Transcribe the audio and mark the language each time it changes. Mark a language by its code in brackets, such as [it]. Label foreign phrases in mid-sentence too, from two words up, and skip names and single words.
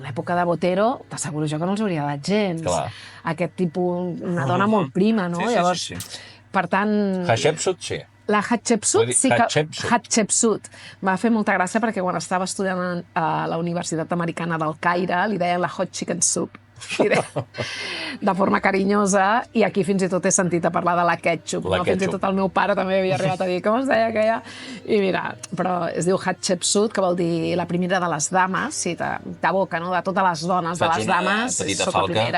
[ca] L'època de Botero, t'asseguro jo que no els hauria dat gens. Clar. Aquest tipus, una dona molt prima, no? Sí. Llavors, per tant... Hatshepsut, sí. La Hatshepsut sí que... Hatshepsut. Hatshepsut. M'ha fet molta gràcia perquè quan estava estudiant a la Universitat Americana del Caire li deien la [en] hot chicken soup. [ca] De forma carinyosa, i aquí fins i tot he sentit a parlar de la ketchup. Fins i tot el meu pare també havia arribat a dir com es deia aquella. I mira, però es diu Hatshepsut, que vol dir la primera de les dames, sí, t'aboca, no? De totes les dones, de les dames, soc la primera.